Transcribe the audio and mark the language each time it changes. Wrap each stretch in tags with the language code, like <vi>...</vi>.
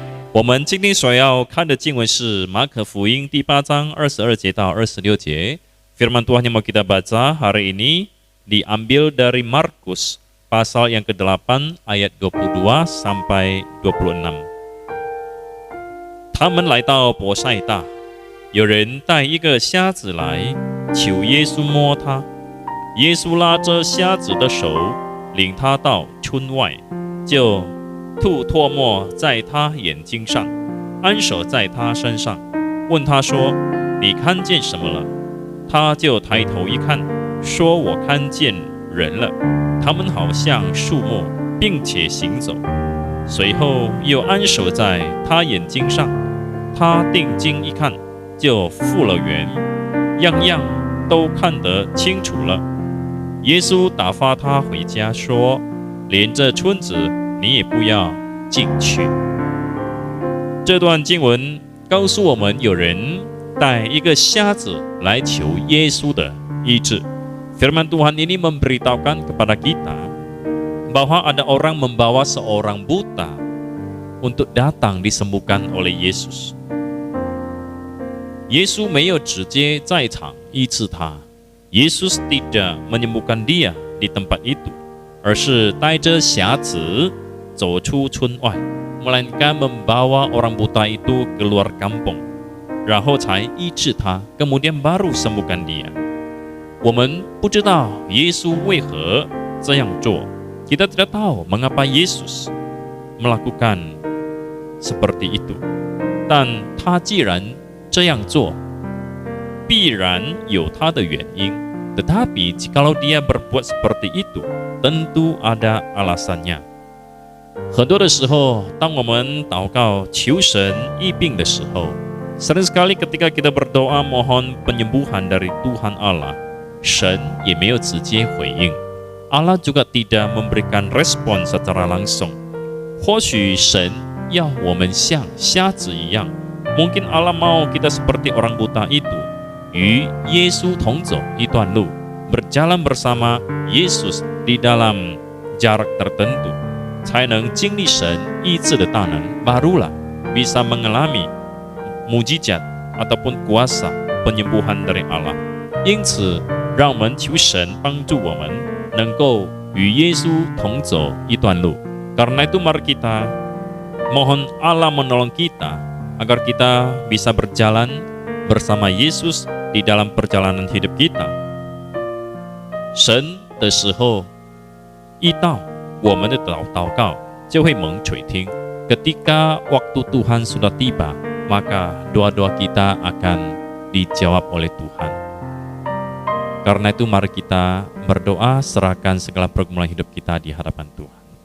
<zh>我们今天所要看的经文是马可福音第8章22节到26节.</zh> <id>Firman Tuhan yang mau kita baca hari ini diambil dari Markus pasal yang ke-8 ayat 22 sampai 26.</id> <zh>他们来到伯赛大，有人带一个瞎子来，求耶稣摸他。耶稣拉着瞎子的手，领他到村外，就吐唾沫在他眼睛上，安手在他身上，问他说：“你看见什么了？” 他就抬头一看，说：“我看见人了，他们好像树木，并且行走。” 随后又安手在他眼睛上，他定睛一看，就复了原，样样都看得清楚了。耶稣打发他回家，说：“连这村子你也不要进去。” 这段经文告诉我们，有人带一个瞎子来求耶稣的医治。</zh> <id>Firman Tuhan ini memberitahukan kepada kita bahwa ada orang membawa seorang buta untuk datang disembuhkan oleh Yesus.</id> <zh>耶稣没有直接在场医治他。</zh> <id>Yesus tidak menyembuhkan dia di tempat itu,</id> <zh>而是带着瞎子走出村外，</zh> <id>melainkan membawa orang buta itu keluar kampung，</id> <zh>然后才医治他，</zh> <id>kemudian baru sembuhkan dia。</id> <zh>我们不知道耶稣为何这样做，</zh> <id>kita tidak tahu mengapa Yesus melakukan seperti itu，</id> <zh>但他既然这样做， 必然有他的原因。</zh> <id>Tetapi jikalau dia berbuat seperti itu, tentu ada alasannya。</id> <zh>很多的时候，当我们祷告求神医病的时候，</zh> <id>sering sekali ketika kita berdoa mohon penyembuhan dari Tuhan Allah，</id> <zh>神也没有直接回应，</zh> <id>Allah juga tidak memberikan respon secara langsung。</id> <zh>或许神要我们像瞎子一样，</zh> <id>mungkin Allah mau kita seperti orang buta itu，</id> <zh>与耶稣同走一段路，</zh> <id>berjalan bersama Yesus di dalam jarak tertentu，</id> <zh>才能经历神医治的大能，</zh> <id>barulah bisa mengalami mujizat ataupun kuasa penyembuhan dari Allah。</id> <zh>因此，让我们求神帮助我们能够与耶稣同走一段路。</zh> <id>Karena itu mari kita mohon Allah menolong kita agar kita bisa berjalan bersama Yesus di dalam perjalanan hidup kita。</id> <zh>神的时候一到， 我们的祷告就会蒙垂听。</zh> <id>Ketika waktu Tuhan sudah tiba, maka doa-doa kita akan dijawab oleh Tuhan. Karena itu mari kita berdoa, serahkan segala pergumulan hidup kita di hadapan Tuhan.</id>